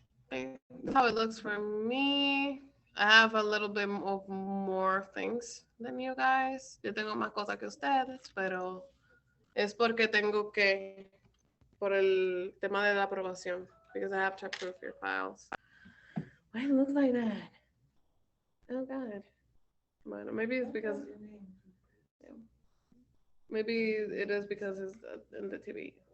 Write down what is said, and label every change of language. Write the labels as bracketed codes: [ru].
[en] That's how it looks for me. I have a little bit of more things than you guys. [es] Yo tengo más cosas que ustedes, pero es porque tengo que, por el tema de la aprobación, [en] because I have to approve your files. Why it looks like that? Oh God. Bueno, maybe it's because, maybe it is because it's in the TV.